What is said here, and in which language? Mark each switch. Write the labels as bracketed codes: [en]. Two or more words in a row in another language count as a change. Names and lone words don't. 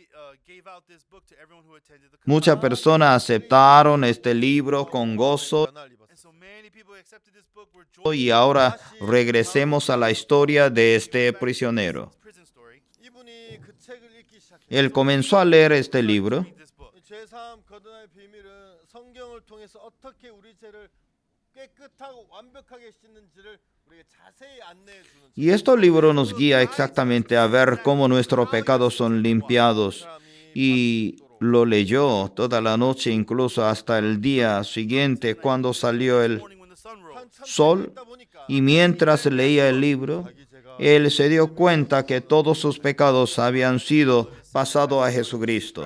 [es] Muchas personas aceptaron este libro con gozo. Y ahora regresemos a la historia de este prisionero. Él comenzó a leer este libro [ko] 제3 거듭남의 비밀은 성경을 통해서 어떻게 우리 죄를 깨끗하고 완벽하게 씻는지를 우리에게 자세히 안내해 주는 [es] y este libro nos guía exactamente a ver cómo nuestros pecados son limpiados. Y lo leyó toda la noche, incluso hasta el día siguiente cuando salió el sol. Y mientras leía el libro, él se dio cuenta que todos sus pecados habían sido pasados a Jesucristo.